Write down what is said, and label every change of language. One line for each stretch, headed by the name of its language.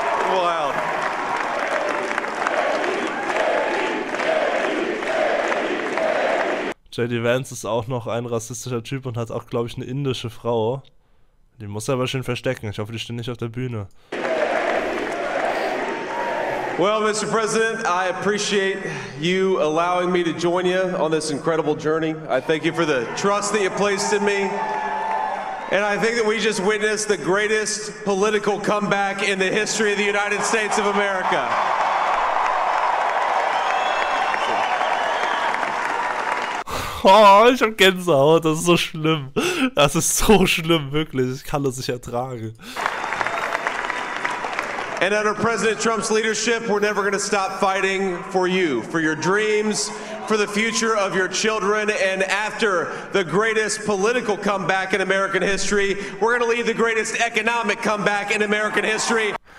English: Wow.
German: J.D. Vance ist auch noch ein rassistischer Typ und hat auch, glaube ich, eine indische Frau. Die muss er aber schön verstecken. Ich hoffe, die steht nicht auf der Bühne.
English: Well, Mr. President, I appreciate you allowing me to join you on this incredible journey. I thank you for the trust that you placed in me. And I think that we just witnessed the greatest political comeback in the history of the United States of America.
German: Oh, ich hab Gänsehaut, das ist so schlimm. Das ist so schlimm, wirklich. Ich kann das nicht ertragen.
English: And under President Trump's leadership, we're never going to stop fighting for you, for your dreams, for the future of your children. And after the greatest political comeback in American history, we're going to lead the greatest economic comeback in American history.